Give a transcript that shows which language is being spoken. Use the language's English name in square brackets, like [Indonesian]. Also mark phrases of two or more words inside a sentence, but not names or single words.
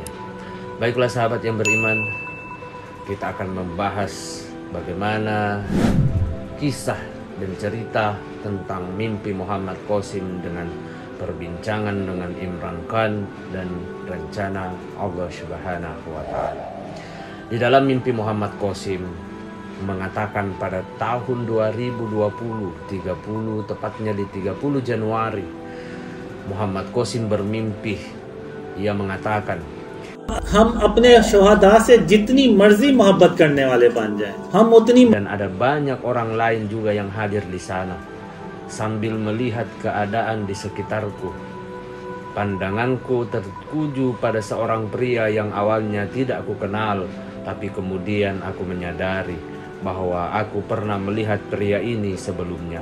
[Indonesian] Baiklah sahabat yang beriman, kita akan membahas bagaimana kisah dan cerita tentang mimpi Muhammad Qasim dengan perbincangan dengan Imran Khan dan rencana Allah [Arabic] سبحانه وتعالى. [Indonesian] Di dalam mimpi Muhammad Qasim mengatakan pada tahun 2020, tepatnya di 30 Januari, Muhammad Qasim bermimpi. Ia mengatakan, [Urdu] ہم اپنے شہدا سے جتنی مرضی محبت کرنے والے بن جائیں، ہم اتنی. [Indonesian] Dan ada banyak orang lain juga yang hadir di sana. Sambil melihat keadaan di sekitarku, pandanganku tertuju pada seorang pria yang awalnya tidak aku kenal, tapi kemudian aku menyadari bahwa aku pernah melihat pria ini sebelumnya.